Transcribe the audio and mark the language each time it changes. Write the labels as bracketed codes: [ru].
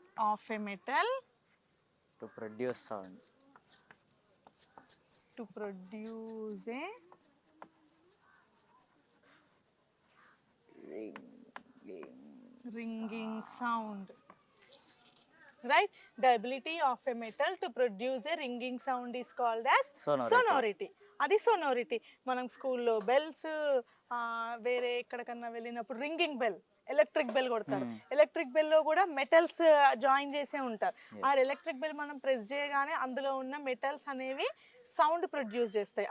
[en] Of a metal to produce sound. To produce a ringing sound. Right? The ability of a metal to produce a ringing sound is called as sonority. [te] అది sonority. మనం స్కూల్లో bells, వేరే ఎక్కడికన్నా వెళ్ళినప్పుడు ringing bell, electric bell కొడతారు. Electric below కూడా metals join చేసే ఉంటారు. ఆ ఎలక్ట్రిక్ బెల్ మనం ప్రెస్ చేయగానే అందులో ఉన్న మెటల్స్ అనేవి సౌండ్ ప్రొడ్యూస్ చేస్తాయి.